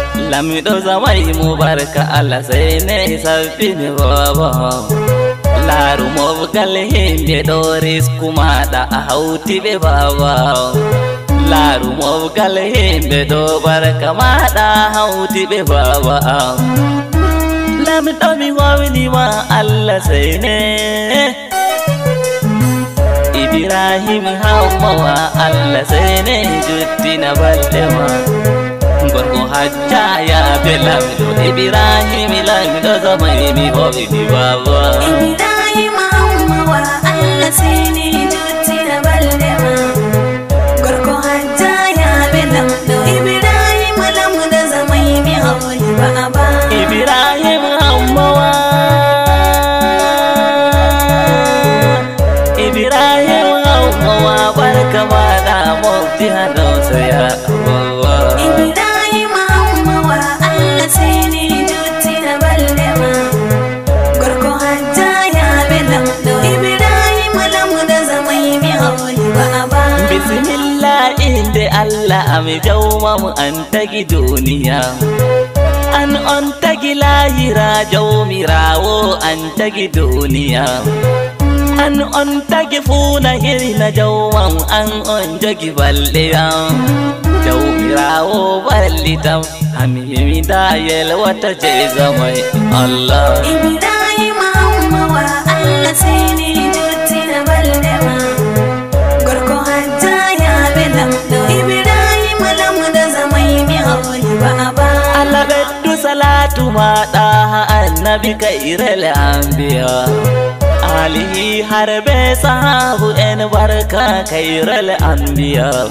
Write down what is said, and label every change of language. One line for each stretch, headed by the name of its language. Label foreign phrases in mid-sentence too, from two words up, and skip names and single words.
Fula: Lamɗo zamai mo barka Allah sai ne sabbini baba. Laaru mofgal himɓe ɗo risku maɗa a hauti ɓe baba. Laaru mofgal himɓe ɗo barka maɗa hauti ɓe baba. Lamɗo mi horinima Allah sai ne. Ibrahim Hammawa Allah sai ne juttina balɗe ma. Gorko hajja yaɓe lamɗo Ibrahim lamɗo zamai mi horini baba. Ibrahim Hammawa Allah sai ne juttina balɗe ma. Gorko hajja yaɓe lamɗo Ibrahim lamɗo zamai mi horini baba. Ibrahim Hammawa. Ibrahim Hammawa barka maɗa mofti ha ɗo soya baba. Ibrahim Hammawa Allah sai ne juttina balɗe ma. Gorko hajja yaɓe lamɗo Ibrahim lamɗo zamai mi horini baba. Bismillah inde Allah ami jawma mu an tagi duniya. An on tagi lahira jawmirawo an tagi duniya. An on tagi funa hirna jawmam an on jogi balɗe am. Jawmirawo ballitam ami mi da yelwata je zamai Allah. Ibrahim Hammawa Allah sai ne juttina balɗe ma. Gorko hajja yaɓe lamɗo Ibrahim lamɗo zamai mi horini baba. Allah ɓeddu salatu maɗa ha annabi
Arabic: kairel anbiya.
Fula: Alihi har be sahabu en barka
Arabic: kairel anbiya.